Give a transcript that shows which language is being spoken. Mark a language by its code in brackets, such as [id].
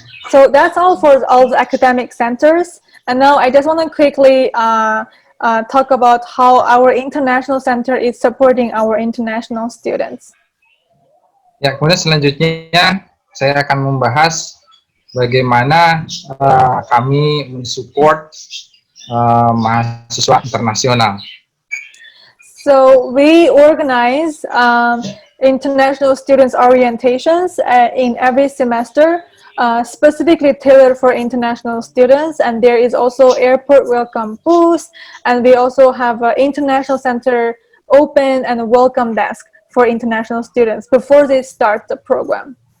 [en] So that's all for all the academic centers. And now I just want to quickly talk about how our international center is supporting our international students. [id] Ya, kemudian selanjutnya saya akan membahas bagaimana kami mensupport mahasiswa internasional. [en] So we organize international students orientations in every semester, specifically tailored for international students, and there is also airport welcome booth, and we also have an international center open and a welcome desk for international students before they start the program.